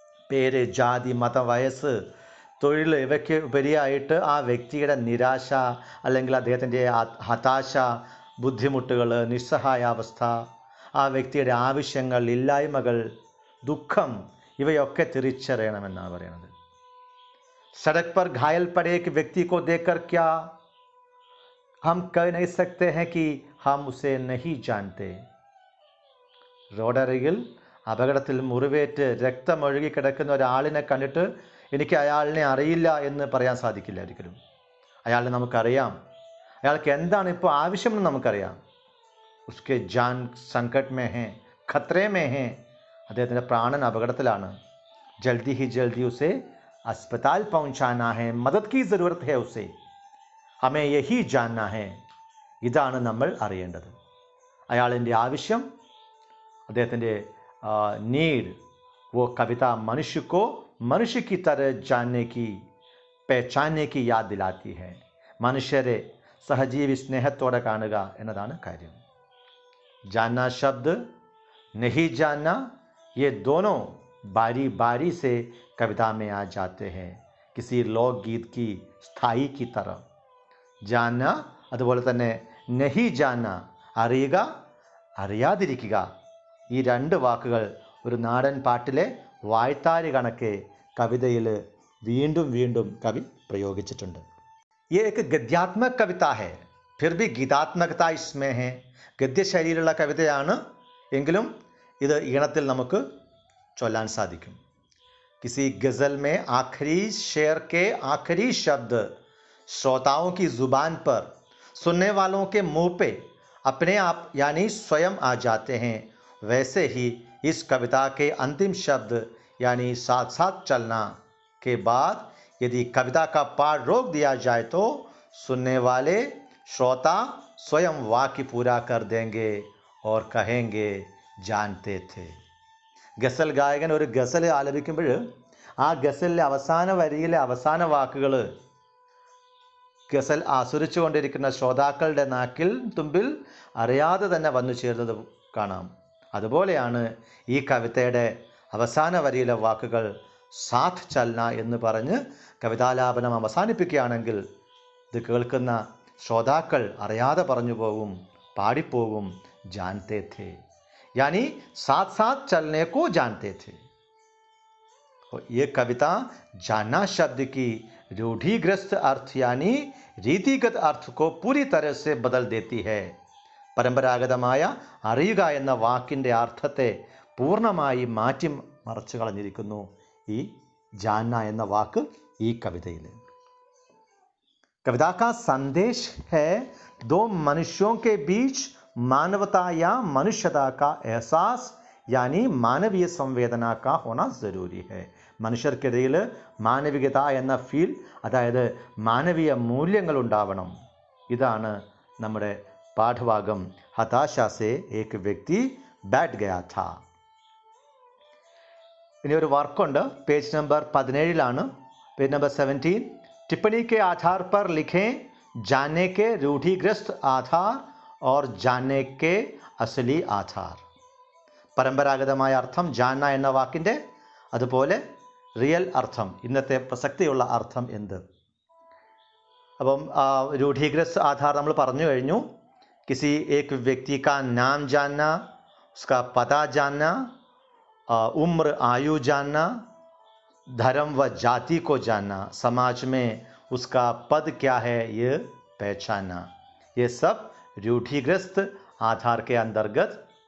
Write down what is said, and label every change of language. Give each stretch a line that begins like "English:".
Malayalam: പേര്, ജാതി, മതം, വയസ്സ്, തൊഴിൽ ഇവയ്ക്ക് ഉപരിയായിട്ട് ആ വ്യക്തിയുടെ നിരാശ അല്ലെങ്കിൽ അദ്ദേഹത്തിൻ്റെ ഹതാശ, ബുദ്ധിമുട്ടുകൾ, നിസ്സഹായാവസ്ഥ, ആ വ്യക്തിയുടെ ആവശ്യങ്ങൾ, ഇല്ലായ്മകൾ, ദുഃഖം, ഇവയൊക്കെ തിരിച്ചറിയണമെന്നാണ് പറയുന്നത്.
Hindi: सड़क पर घायल पड़े एक व्यक्ति को देखकर क्या हम कह नहीं सकते हैं कि हम उसे नहीं जानते?
Malayalam: റോഡരികിൽ അപകടത്തിൽ മുറിവേറ്റ് രക്തമൊഴുകി കിടക്കുന്ന ഒരാളിനെ കണ്ടിട്ട് എനിക്ക് അയാളിനെ അറിയില്ല എന്ന് പറയാൻ സാധിക്കില്ല ഒരിക്കലും. അയാളെ നമുക്കറിയാം, അയാൾക്ക് എന്താണ് ഇപ്പോൾ ആവശ്യമെന്ന് നമുക്കറിയാം.
Hindi: ഉസ്കെ ജാൻ സങ്കട്ട് മേ ഹേ, ഖത്രേ മേ ഹേ,
Malayalam: അദ്ദേഹത്തിൻ്റെ പ്രാണൻ അപകടത്തിലാണ്.
Hindi: ജൽദി ഹി ജൽദി ഉസെ अस्पताल पहुंचाना है, मदद की ज़रूरत है उसे, हमें यही जानना है.
Malayalam: ഇതാണ് നമ്മൾ അറിയേണ്ടത്. അയാളിൻ്റെ ആവശ്യം, അദ്ദേഹത്തിൻ്റെ നീഡ്,
Hindi: वो कविता मनुष्य को मनुष्य की तरह जानने की, पहचानने की याद दिलाती है.
Malayalam: മനുഷ്യരെ സഹജീവി സ്നേഹത്തോടെ കാണുക എന്നതാണ് കാര്യം.
Hindi: जानना शब्द, नहीं जानना, ये दोनों बारी बारी से कविता में आ जाते हैं, किसी लोकगीत की स्थाई की तरह.
Malayalam: जानना, അതുപോലെ തന്നെ നഹി ജാന്ന, അറിയുക, അറിയാതിരിക്കുക, ഈ രണ്ട് വാക്കുകൾ ഒരു നാടൻ പാട്ടിലെ വായ്ത്താരി കണക്കെ കവിതയിൽ വീണ്ടും വീണ്ടും കവി പ്രയോഗിച്ചിട്ടുണ്ട്.
Hindi: ये एक गद्यात्मक कविता है, फिर भी गीतात्मकता इसमें है.
Malayalam: ഗദ്യശൈലിയിലുള്ള കവിതയാണ്, എങ്കിലും ഇത് ഈണത്തിൽ നമുക്ക് ചൊല്ലാൻ സാധിക്കും.
Hindi: किसी गज़ल में आखिरी शेर के आखिरी शब्द श्रोताओं की ज़ुबान पर, सुनने वालों के मुंह पे अपने आप यानी स्वयं आ जाते हैं. वैसे ही इस कविता के अंतिम शब्द यानी साथ साथ चलना के बाद यदि कविता का पाठ रोक दिया जाए तो सुनने वाले श्रोता स्वयं वाक्य पूरा कर देंगे और कहेंगे जानते थे.
Malayalam: ഗസൽ ഗായകൻ ഒരു ഗസൽ ആലപിക്കുമ്പോൾ ആ ഗസലിലെ അവസാന വരിയിലെ അവസാന വാക്കുകൾ ഗസൽ ആസ്വദിച്ചു കൊണ്ടിരിക്കുന്ന ശ്രോതാക്കളുടെ നാക്കിൽ തുമ്പിൽ അറിയാതെ തന്നെ വന്നു ചേർന്നത് കാണാം. അതുപോലെയാണ് ഈ കവിതയുടെ അവസാന വരിയിലെ വാക്കുകൾ സാഥ് ചൽന എന്ന് പറഞ്ഞ് കവിതാലാപനം അവസാനിപ്പിക്കുകയാണെങ്കിൽ ഇത് കേൾക്കുന്ന ശ്രോതാക്കൾ അറിയാതെ പറഞ്ഞു പോകും, പാടിപ്പോകും,
Hindi: ജാൻതേ ഥേ, यानी साथ साथ चलने को जानते थे. ये कविता जानना शब्द की रूढ़िग्रस्त अर्थ यानी रीतिगत अर्थ को पूरी तरह से बदल देती है.
Malayalam: പരമ്പരാഗതമായ അറിയുക എന്ന വാക്കിൻ്റെ അർത്ഥത്തെ പൂർണ്ണമായി മാറ്റി മറച്ചു കളഞ്ഞിരിക്കുന്നു ഈ ജാന്ന എന്ന വാക്ക് ഈ കവിതയിൽ.
Hindi: कविता का संदेश है दो मनुष्यों के बीच मानवता या मनुष्यता का एहसास यानी मानवीय संवेदना का होना ज़रूरी है.
Malayalam: മനുഷ്യർക്കിടയിൽ മാനവികത എന്ന ഫീൽ, അതായത് മാനവീയ മൂല്യങ്ങൾ ഉണ്ടാവണം. ഇതാണ് നമ്മുടെ പാഠഭാഗം.
Hindi: ഹതാശ സേ ഏക് വ്യക്തി ബാറ്റ് ഗയാ ഥാ.
Malayalam: ഇനി ഒരു വർക്കുണ്ട്, പേജ് നമ്പർ 17 പേജ് നമ്പർ 17.
Hindi: टिप्पणी के आधार पर लिखें जानने के रूढ़िग्रस्त आधार और जानने के असली आधार.
Malayalam: പരമ്പരാഗതമായ അർത്ഥം ജാന്ന എന്ന വാക്കിൻ്റെ, അതുപോലെ റിയൽ അർത്ഥം, ഇന്നത്തെ പ്രസക്തിയുള്ള അർത്ഥം എന്ത്. അപ്പം रूढ़िग्रस्त आधार നമ്മൾ പറഞ്ഞു കഴിഞ്ഞു.
Hindi: किसी एक व्यक्ति का नाम जानना, उसका पता जानना, उम्र आयु जानना, धर्म व जाति को जानना, समाज में उसका पद क्या है ये पहचानना, ये सब रूढ़िग्रस्त आधार के अंतर्गत.